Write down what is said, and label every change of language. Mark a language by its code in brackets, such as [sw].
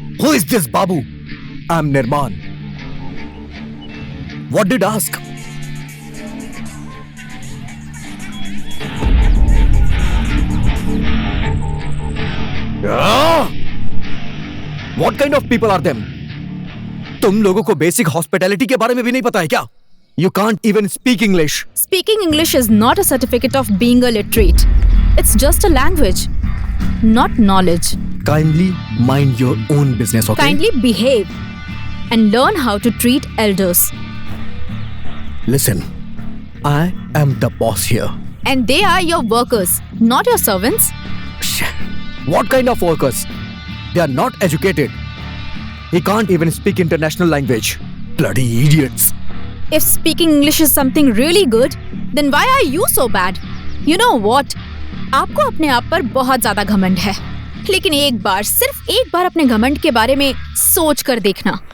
[en] Who is this Babu? I'm Nirman. What did ask? What kind of people are them? [hi] तुम लोगों को basic hospitality के बारे में भी नहीं पता है क्या? [en] You can't even speak English. Speaking English is not a certificate of being a literate. It's just a language, not knowledge. Kindly mind your own business, okay? Kindly behave and learn how to treat elders. Listen, I am the boss here. And they are your workers, not your servants. What kind of workers? They are not educated. He can't even speak international language. Bloody idiots. If speaking English is something really good, then why are you so bad? You know what? [hi] आपको अपने आप पर बहुत ज्यादा घमंड है, लेकिन एक बार, सिर्फ एक बार अपने घमंड के बारे में सोच कर देखना।